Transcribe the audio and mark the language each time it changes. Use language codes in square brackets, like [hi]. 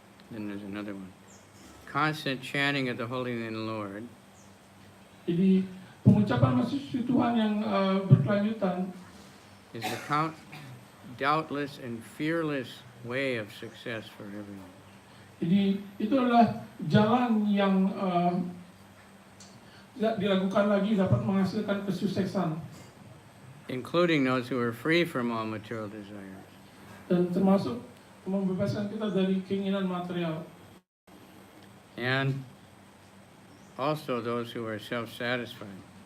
[en] Then there's another one. Constant chanting of the Holy Name Lord [id] Jadi pengucapan Maha Tuhan yang berkelanjutan [en] is the doubtless and fearless way of success for everyone. [id] Jadi itu adalah jalan yang tidak diragukan lagi dapat menghasilkan kesuksesan, [en] Including those who are free from all material desires. [id] dan termasuk membebaskan kita dari keinginan material, [en] And also those who are self-satisfied.